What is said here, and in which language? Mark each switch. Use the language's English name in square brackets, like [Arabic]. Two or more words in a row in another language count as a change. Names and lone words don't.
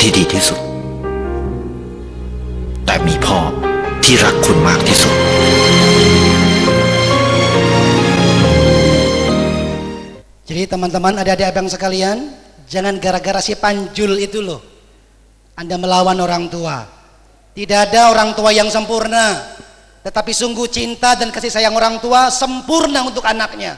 [Thai] ที่สุดแต่มีพ่อที่รักคุณมากที่สุด [Indonesian] Jadi teman-teman, adik-adik abang sekalian, jangan gara-gara si panjul itu loh Anda melawan orang tua. Tidak ada orang tua yang sempurna, tetapi sungguh cinta dan kasih sayang orang tua sempurna untuk anaknya.